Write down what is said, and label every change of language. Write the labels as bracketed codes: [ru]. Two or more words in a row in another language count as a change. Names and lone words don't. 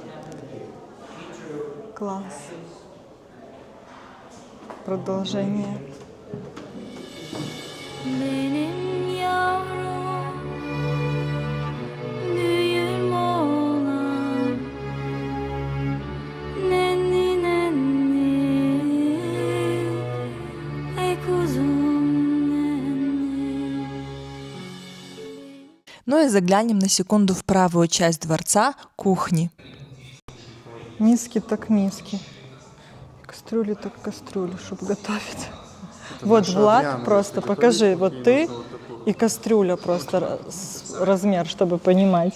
[ru] Класс. Продолжение. [tr] Benim yavrum, büyür oğlan, nenni nenni, ey kuzum nenni. [ru] Ну и заглянем на секунду в правую часть дворца – кухни. Миски так миски. Кастрюли так кастрюли, чтобы готовить. Вот, Влад, просто покажи. Вот ты и кастрюля просто размер, чтобы понимать.